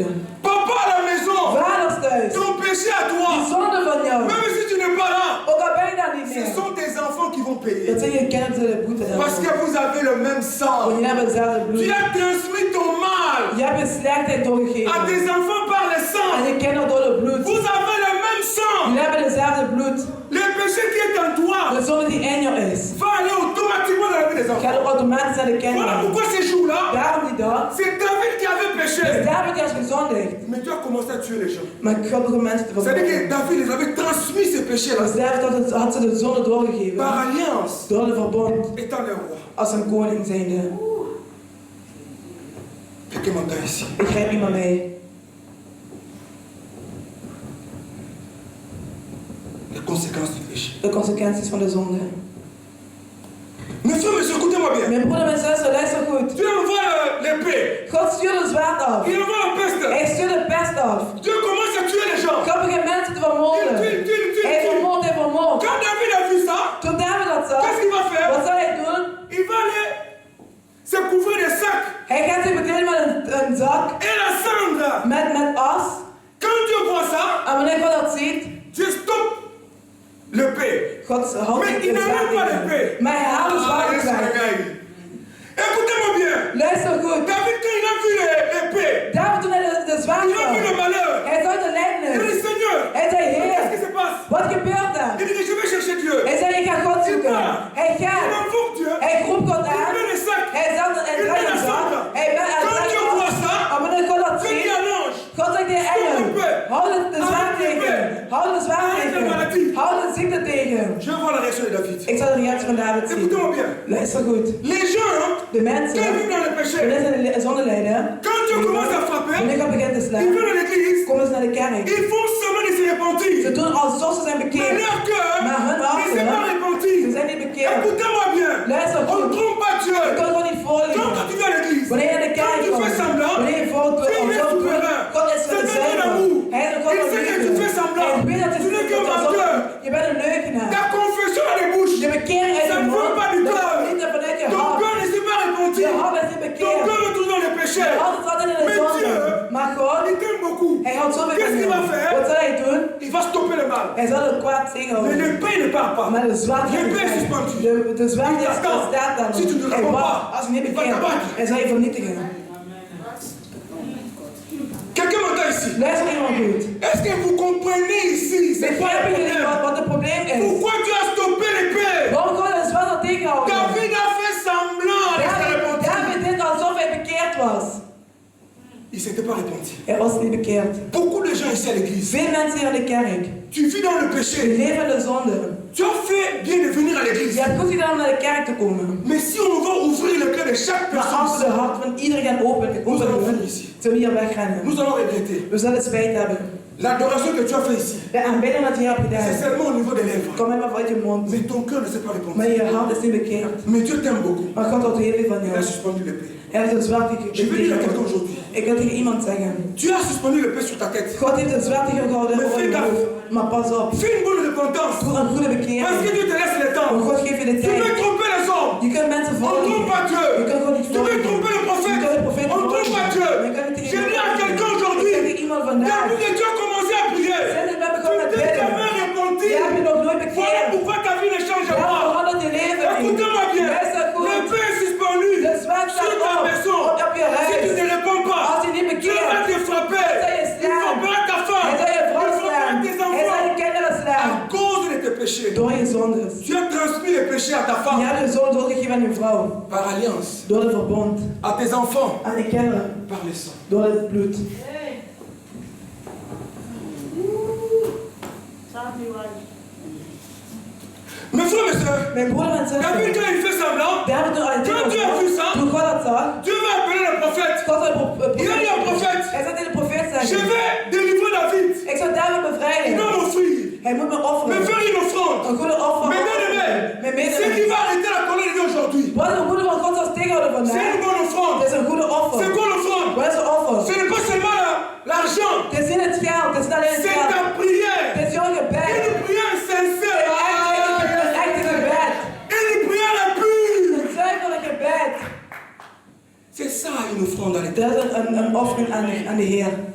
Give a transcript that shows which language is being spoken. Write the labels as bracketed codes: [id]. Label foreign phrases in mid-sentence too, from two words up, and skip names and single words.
[fr] Papa à la maison, [nl] Vaders thuis, [fr] ton péché à [nl] die [fr] toi. [nl] zonde van jou. [fr] Même si tu n'es pas là, [nl] Ook al ben je daar niet [fr] ce [nl] meer. [fr] sont tes enfants qui vont payer. [nl] Dat zijn je kinderen zullen boeten [fr] Parce [nl] daarvan. [fr] que vous avez le même [nl] Want [fr] sang. [nl] jullie hebben hetzelfde [fr] Tu [nl] bloed. [fr] as transmis ton mal [nl] Je hebt je slechtheid [fr] à [nl] doorgegeven. [fr] tes enfants par le [nl] En [fr] sang. [nl] je kinderen door het bloed. [fr] Vous avez le même sang. [nl] Jullie hebben hetzelfde bloed. [fr] Le péché qui est en toi [nl] De zonde die in jou is, [fr] va aller automatiquement dans la vie des enfants. [nl] gaat ook automatisch naar de [fr] Voilà [nl] kinderen. [fr] pourquoi ces jours-là, [nl] Daarom die dag, [fr] c'est David qui avait [nl] is [fr] péché. [nl] David die has gezondigd. [fr] Mais tu as commencé à tuer les gens. [nl] Maar God begon mensen te [fr] C'est-à-dire [nl] vermoorden. [fr] que David les avait transmis ces péchés-là [nl] Dus David had ze de zonde doorgegeven. [fr] par alliance, [nl] Door de verbond. [fr] étant le roi. [nl] Als een koning zijnde. [fr] Quelqu'un m'entend ici. [nl] Begrijp iemand mij? [fr] Les conséquences du péché. [nl] De consequenties van de zonde. [fr] Mes frères, mais écoutez-moi bien. [nl] Mijn broeder en zuster, luister goed. [fr] Dieu envoie l'épée. [nl] God stuurt een zwaard af. [fr] Il envoie la peste. [nl] Hij stuurt de pest af. [fr] Dieu commence à tuer les gens. [nl] God begint mensen te vermoorden. Hij vermoordt, hij vermoordt. [fr] Quand David a vu ça, [nl] Toen David dat zag, [fr] qu'est-ce qu'il va faire? [nl] wat zal hij doen? [fr] Il va aller se couvrir de sacs [nl] Hij gaat zich meteen met een zak [fr] et la cendre. [nl] met as. [fr] Quand Dieu voit ça, [nl] En wanneer God dat ziet, [fr] Dieu stoppe l'épée. [nl] God houdt [fr] Mais [nl] het [fr] il [nl] de [fr] n'enlève [nl] zwaard [fr] pas [nl] tegen. [fr] l'épée. [nl] Maar hij haalt de [fr] Ah, [nl] zwaard [fr] Jésus [nl] weg. [fr] regarde. Écoutez-moi bien. [nl] Luister goed. [fr] David, quand il a vu l'épée, [nl] David toen hij de zwaard [fr] il a vu le [nl] zag, [fr] malheur. [nl] hij zag de [fr] Il a dit, [nl] lijdenis. [fr] Seigneur, [nl] Hij zei, [fr] qu'est-ce qui [nl] Heer, [fr] se passe? [nl] wat gebeurt er? [fr] Il dit, je vais chercher Dieu. [nl] Hij zei, ik ga God zoeken. Hij [fr] Il [nl] gaat. [fr] invoque Dieu. [nl] Hij roept God [fr] Il [nl] aan. met [fr] les sacs. [nl] Hij zat en [fr] Il [nl] draait met hem [fr] la [nl] zo. [fr] cendre. [nl] Hij met [fr] Quand Dieu voit ça, [nl] en wanneer God dat [fr] Dieu dit [nl] ziet, [fr] à l'ange, [nl] God zegt tegen engel, houd de zwaard tegen. Houd de zwaard tegen. Houd de ziekte tegen. [fr] je vois la réaction de David. [nl] Ik zal de reactie van David zien. [fr] Écoutez-moi bien. [nl] Luister goed. [fr] Les gens, [nl] De mensen, [fr] quand ils vivent dans le péché, [nl] wanneer ze in de zonde lijden, [fr] quand Dieu commence à frapper, [nl] wanneer God begint te [fr] ils [nl] slaan, [fr] viennent à l'église, [nl] komen ze naar de kerk. [fr] ils font seulement de se [nl] Ze [fr] repentir. [nl] doen alsof ze zijn [fr] Mais [nl] bekeerd. [fr] leur cœur [nl] Maar hun [fr] ne s'est pas [nl] harten, [fr] repenti. [nl] ze zijn niet bekeerd. [fr] Écoutez-moi bien. [nl] Luister [fr] On ne [nl] goed. [fr] trompe pas Dieu. [nl] Je kan gewoon niet voorliegen. [fr] Quand tu viens à l'église, [nl] Wanneer je naar de [fr] quand [nl] kerk [fr] tu [nl] komt, [fr] fais semblant, [nl] wanneer je voordoet, [fr] Dieu il est souverain. [nl] God is [fr] C'est [nl] van de [fr] un Dieu [nl] zuiver. [fr] d'amour. [nl] Hij is een God [fr] Il [nl] van [fr] sait que tu [nl] liefde. [fr] fais semblant. [nl] Hij weet dat [fr] Tu n'es qu'un menteur. [nl] je bent een leugenaar. [fr] Ta confession à les bouches. [nl] Je bekering uit [fr] Ça [nl] je [fr] ne [nl] mond, [fr] vient pas du [nl] dat [fr] cœur. [nl] komt niet vanuit je [fr] Ton [nl] hart. [fr] cœur ne s'est pas repenti. [nl] Je hart is niet [fr] Ton [nl] bekeerd. [fr] cœur est toujours dans le péché. [nl] Je hart is altijd in de [fr] Mais [nl] zonde. [fr] Dieu, [nl] Maar God, [fr] il t'aime beaucoup. [nl] hij houdt zoveel van [fr] Qu'est-ce qu'il va [nl] jou. [fr] faire? [nl] Wat zal hij doen? [fr] Il va stopper le mal. [nl] Hij zal het kwaad [fr] Mais [nl] tegenhouden. [fr] l'épée ne part pas. [nl] Maar de zwaard gaat [fr] L'épée est [nl] niet [fr] suspendue. [nl] weg. De zwaard [fr] Il t'attend. [nl] staat daar [fr] Si tu ne [nl] nog. Hij [fr] réponds [nl] wacht. [fr] pas, [nl] Als je niet [fr] il va [nl] bekeert, [fr] t'abattre. [nl] hij zal je vernietigen. [fr] Quelqu'un m'entend ici? [nl] Luister iemand goed. [fr] Est-ce que vous comprenez ici? C'est pas le [nl] Begrijpen jullie [fr] problème. [nl] wat het probleem is? [fr] Pourquoi tu as stoppé l'épée? [nl] Waarom God de zwaard al tegenhouden? [fr] David a fait semblant de se repentir. [nl] David deed alsof hij bekeerd was. [fr] Il ne s'était pas repenti. [nl] Hij was niet bekeerd. [fr] Beaucoup de gens ici à l'église, [nl] Veel mensen hier in de kerk, [fr] tu vis dans le [nl] die [fr] péché. [nl] leven in de zonde. [fr] Tu as fait bien de venir à [nl] Je [fr] l'église. [nl] hebt goed gedaan om naar de kerk te komen. [fr] Mais si on va ouvrir le cœur de chaque [nl] Maar als we [fr] personne, [nl] de hart van iedereen gaan openen, [fr] nous allons finir [nl] doen, [fr] ici. [nl] zullen we hier wegrennen. [fr] Nous allons regretter. [nl] We zullen spijt hebben. [fr] L'adoration que tu as fait ici, [nl] De aanbidding dat je hebt [fr] c'est [nl] gedaan, [fr] seulement au niveau des lèvres. [nl] kom helemaal vanuit je mond. [fr] Mais ton cœur ne s'est pas [nl] Maar [fr] repenti. [nl] je hart is niet bekeerd. [fr] Mais Dieu t'aime beaucoup. [nl] Maar God houdt heel veel van [fr] Il a [nl] jou. [fr] suspendu l'épée. [nl] Hij heeft een zwaard [fr] Je veux dire à quelqu'un [nl] gegeven. [fr] aujourd'hui, [nl] Ik wil tegen iemand zeggen. [fr] tu as suspendu l'épée sur ta tête. [nl] God heeft een zwaard gehouden Maar over je [fr] fais [nl] hoofd. Maar pas op. [fr] Fais une bonne repentance. [nl] Doe een goede [fr] Parce que [nl] bekering. [fr] Dieu te laisse le [nl] Want [fr] temps. [nl] God geeft je de [fr] Tu peux [nl] tijd. [fr] tromper les hommes. [nl] Je kunt mensen [fr] On ne trompe [nl] volgen. [fr] pas Dieu. [nl] Je kunt God niet [fr] Tu peux [nl] vandaag. [fr] Depuis que tu as commencé à prier, [nl] Sinds ik ben [fr] tu [nl] begonnen met [fr] t'es [nl] bidden. [fr] jamais repenti. [nl] Je hebt je nog nooit [fr] Voilà [nl] bekeerd. [fr] pourquoi ta vie ne change [nl] Daarom [fr] pas. [nl] verandert je leven niet. [fr] Écoutez-moi bien. [nl] Luister [fr] Le [nl] goed. [fr] pain est suspendu [nl] De zwart [fr] sur [nl] staat [fr] ta [nl] op [fr] maison. [nl] op je [fr] Si tu ne [nl] huis. [fr] réponds pas, [nl] Als je niet [fr] Dieu va [nl] bekeert, [fr] te frapper. [nl] hij zal je [fr] Il [nl] slaan. [fr] frappera ta femme. [nl] Hij zal je [fr] Il [nl] vrouw [fr] frappera [nl] slaan. [fr] tes [nl] Hij zal je [fr] enfants. [nl] kinderen [fr] À [nl] slaan. [fr] cause de tes péchés. [nl] Door je zondes. [fr] Tu as transmis les péchés à ta [nl] Je [fr] femme. [nl] hebt je zonde doorgegeven aan je vrouw. [fr] Par alliance. [nl] Door het verbond. [fr] À tes enfants. [nl] Aan je kinderen. [fr] Par le sang. [nl] Door het bloed. [fr] Mes frères, mes soeurs, [nl] Mijn broeder en [fr] David, [nl] zuster. [fr] quand il fait semblant, [nl] David toen al [fr] Quand Dieu a vu ça, [nl] toen God dat zag, [fr] Dieu va appeler le prophète. [nl] God had [fr] Il a dit au prophète, [nl] hij zei tegen de profeet [fr] je [nl] zeggen, [fr] vais délivrer David. [nl] ik zal David [fr] Il doit [nl] bevrijden. [fr] m'offrir. [nl] Hij moet me [fr] Me [nl] offeren. [fr] faire une offrande. [nl] Een goede offer. [fr] Mais bien aimé, [nl] Mijn [fr] ce qui [nl] medemens. [fr] va arrêter la colère de Dieu aujourd'hui, [nl] Wat een goede van God zal tegenhouden [fr] c'est [nl] vandaag. [fr] une bonne offrande. [nl] Het is een goede [fr] C'est [nl] offer. [fr] quoi l'offrande? [nl] Wat is een offer? [fr] Ce n'est pas seulement l'argent, [nl] Het is niet het geld, het is niet alleen het [fr] c'est [nl] geld. [fr] ta prière. [nl] Het is jouw gebed. [fr] Une prière sincère. [nl] Een echte gebed. [fr] Une prière pure. [nl] Een zuivere gebed. [fr] C'est ça une offrande à l'Éternel. [nl] Dat is een offering aan de Heer.